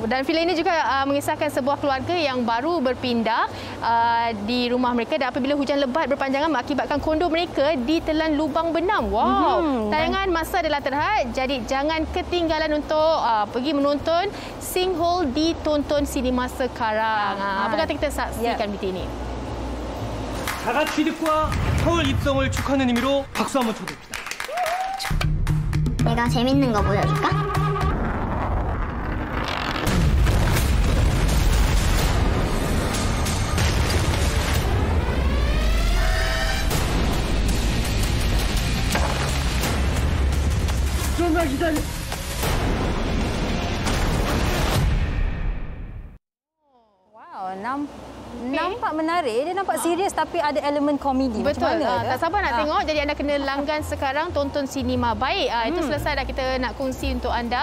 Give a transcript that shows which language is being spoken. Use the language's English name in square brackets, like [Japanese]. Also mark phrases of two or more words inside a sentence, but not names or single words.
[Malay] Dan filem ini juga mengisahkan sebuah keluarga yang baru berpindah di rumah mereka dan apabila hujan lebat berpanjangan mengakibatkan kondo mereka ditelan lubang benam. Wow. Tayangan masa adalah terhad, jadi jangan ketinggalan untuk pergi menonton Sinkhole di Tonton Sinema sekarang. Apa kata kita saksikan berita ini? [Korean] 다 같이 취득과 서울 입성을 축하하는 의미로 박수 한번 쳐드립니다. 내가 재밌는 거 보여줄까? 좀만 기다려. [Malay] Wow, nampak menarik. Dia nampak serius tapi ada elemen komedi. Betul. Macam mana? Tak sabar nak tengok. Jadi anda kena langgan sekarang Tonton Sinema. Baik, itu selesai dah kita nak kongsi untuk anda.